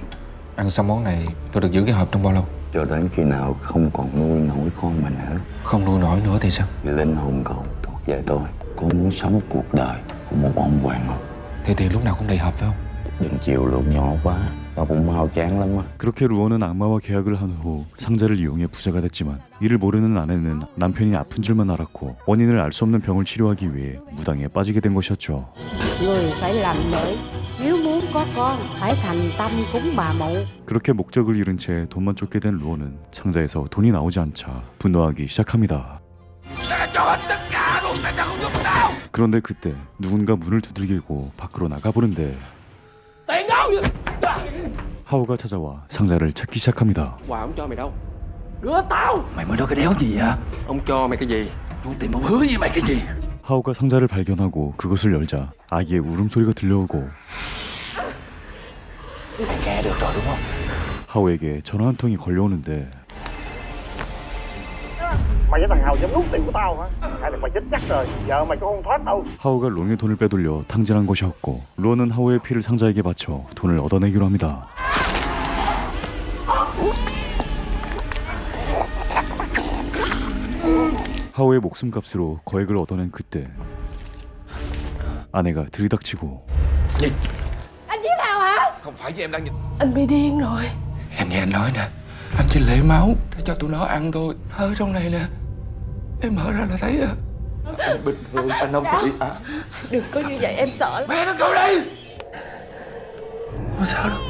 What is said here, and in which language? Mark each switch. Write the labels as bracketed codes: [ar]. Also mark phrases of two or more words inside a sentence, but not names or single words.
[vi] Ăn xong món này tôi được giữ cái hộp trong bao lâu? Cho đến khi nào không còn nuôi nổi con mình nữa. Không nuôi nổi nữa thì sao? Thì linh hồn cậu thuộc về tôi. Cô muốn sống cuộc đời của một ông hoàng hậu. Thì tiền lúc nào cũng đầy hộp phải không? Đừng chịu lượng nhỏ quá. Nó cũng mau chán lắm á. [ko] 그렇게 루어는 악마와 계약을 한 후 상자를 이용해 부자가 됐지만 이를 모르는 아내는 남편이 아픈 줄만 알았고 원인을 알 수 없는 병을 치료하기 위해 무당에 빠지게 된 것이었죠. [vi] Người phải làm lợi, nếu muốn có con phải thành tâm cúng bà mụ. [ko] 그렇게 목적을 잃은 채 돈만 쫓게 된 루어는 상자에서 돈이 나오지 않자 분노하기 시작합니다. 그런데 그때 누군가 문을 두들기고 밖으로 나가보는데 하오가 찾아와 상자를 찾기 시작합니다. [vi] Quà ông cho mày đâu? Đưa tao! Mày mới nói cái đéo gì vậy? Ông cho mày cái gì? Tôi tìm một hứa với mày cái gì? [ko] 하오가 상자를 발견하고 그것을 열자 아기의 울음소리가 들려오고 [vi] Mày nghe được rồi đúng không? [ko] 하오에게 전화 한 통이 걸려오는데 [vi] Mày với thằng Hào dám rút tiền của tao hả? Hay là mày chết chắc rồi, giờ mày cũng không thoát đâu. [ko] 하오가 롱의 돈을 빼돌려 탕진한 것이었고 루어는 하오의 피를 상자에게 바쳐 돈을 얻어내기로 합니다. 하오의 목숨값으로 거액을 얻어낸 그때 아내가 들이닥치고 [vi] Anh giết Hào hả? Không phải với em đang nhìn. Anh bị điên rồi. Em nghe anh nói nè. Anh chỉ lấy máu để cho tụi nó ăn thôi. Ở trong này nè. Em mở ra là thấy à. Anh bình thường, anh không có bị Đừng có như vậy, em sợ lắm. Mẹ nó cậu đi. Không sao đâu.